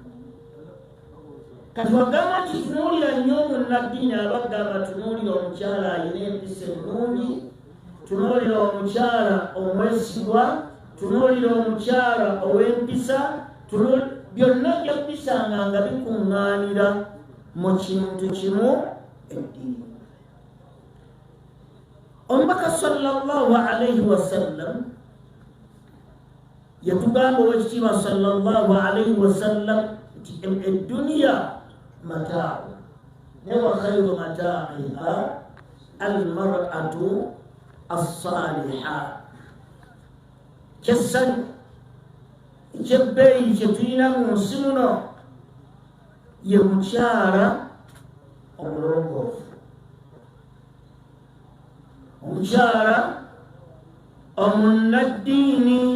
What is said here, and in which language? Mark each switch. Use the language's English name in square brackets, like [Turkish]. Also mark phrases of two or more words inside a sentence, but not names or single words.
[Ganda] Kati wagamba nti tunuulira nnyo omunnaddiini abagamba tunuulira omukyala alina empisa ennungi, tunuulira omukyala omwesigwa, tunuulira omukyala ow'empisa, byonna ojja kubisanga nga bikuŋŋaanira mu kintu kimu eddiini. Omubaka [Arabic] صلى الله عليه وسلم [Ganda] yatugamba ow'ekitiibwa [Arabic] صلى الله عليه وسلم [Ganda] nti edduniya mataa'u ne [Arabic] وخير متاعها المرأة الصالحة. [Ganda] Kyessanyu ekyebbeeyi kye tulina mu nsi muno ye mukyala omulongoofu, omukyala omunnaddiini.